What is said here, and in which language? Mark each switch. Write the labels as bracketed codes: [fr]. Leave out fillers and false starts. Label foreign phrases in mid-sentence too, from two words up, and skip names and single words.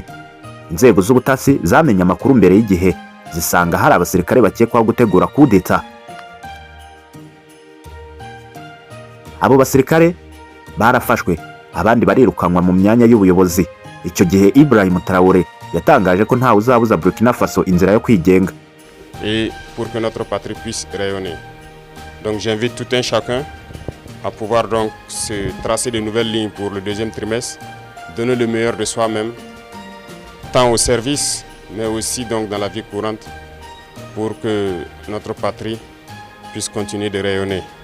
[rw] Inzego z'ubutasi zamenye amakuru mbere y'igihe, zisanga hari abasirikare bakekwaho gutegura kudeta. Abo basirikare barafashwe, abandi barirukanwa mu myanya y'ubuyobozi. Icyo gihe Ibrahim Traoré yatangaje ko ntawe uzabuza Burkina Faso inzira yo kwigenga. [fr] Et pour que notre patrie puisse rayonner. Donc j'invite tout un chacun à pouvoir donc se tracer de nouvelles lignes pour le deuxième trimestre, donner le meilleur de soi-même, tant au service, mais aussi donc dans la vie courante, pour que notre patrie puisse continuer de rayonner.